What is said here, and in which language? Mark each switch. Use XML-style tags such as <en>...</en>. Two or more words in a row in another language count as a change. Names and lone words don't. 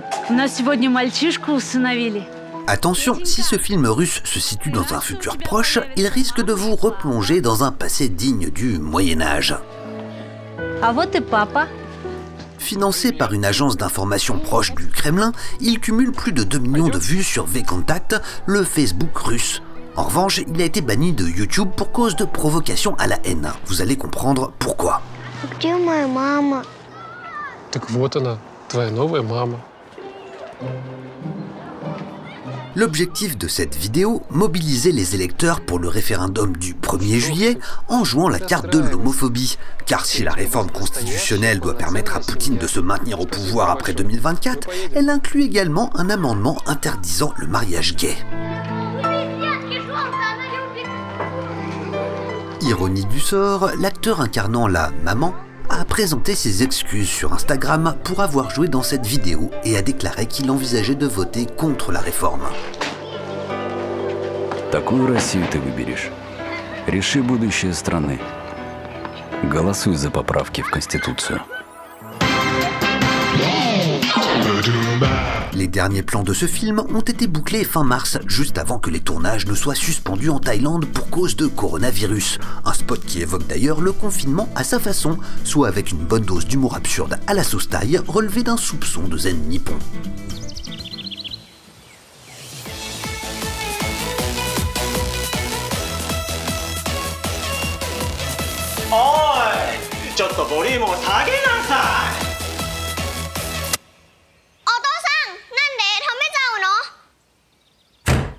<ru>У нас сегодня мальчишку усыновили.</ru> <fr>Attention, si ce film russe se situe dans un futur proche, il risque de vous replonger dans un passé digne du Moyen-Âge.</fr> <ru>А вот и папа.</ru> <fr>Financé par une agence d'information proche du Kremlin, il cumule plus de 2 millions de vues sur VKontakte, le Facebook russe. En revanche, il a été banni de YouTube pour cause de provocation à la haine. Vous allez comprendre pourquoi.</fr> <ru>Где моя мама? Так вот она, твоя новая мама.</ru> <fr>L'objectif de cette vidéo, mobiliser les électeurs pour le référendum du 1er juillet en jouant la carte de l'homophobie. Car si la réforme constitutionnelle doit permettre à Poutine de se maintenir au pouvoir après 2024, elle inclut également un amendement interdisant le mariage gay. Ironie du sort, l'acteur incarnant la maman a présenté ses excuses sur Instagram pour avoir joué dans cette vidéo et a déclaré qu'il envisageait de voter contre la réforme.</fr> <ru>Такую Россию ты выберешь. Реши будущее страны. Голосуй за поправки в Конституцию.</ru> <fr>Les derniers plans de ce film ont été bouclés fin mars, juste avant que les tournages ne soient suspendus en Thaïlande pour cause de coronavirus. Un spot qui évoque d'ailleurs le confinement à sa façon, soit avec une bonne dose d'humour absurde à la sauce thaï, relevé d'un soupçon de zen nippon.</fr> <ja>ちょっとボリュームを下げなさい。お父さん、なんで止めちゃうの？</ja>